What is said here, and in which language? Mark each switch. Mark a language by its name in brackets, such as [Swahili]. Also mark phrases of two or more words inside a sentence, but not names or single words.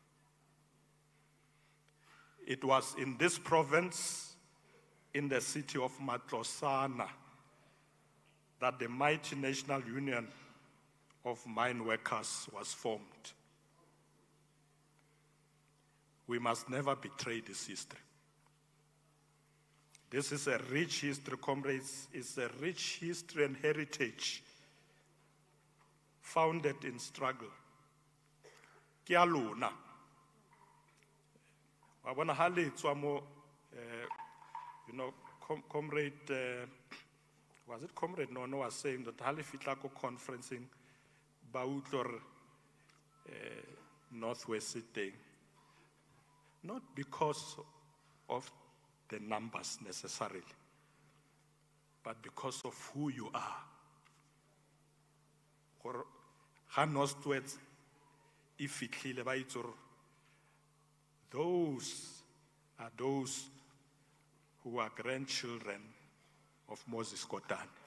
[English] It was in this province, in the city of Matlosana, that the mighty National Union of Mine Workers was formed. We must never betray this history. This is a rich history, comrades. It's a rich history and heritage founded in struggle. [Tswana] Ke a lona. Wa bona ha le tswa mo, [English] you know, comrade, was it comrade Nono was saying that [Tswana] ha le fitla ko conferencing ba utlwa [English] Northwest thing. Not because of the numbers necessarily, but because of who you are. Those are those who are grandchildren of Moses Kotane.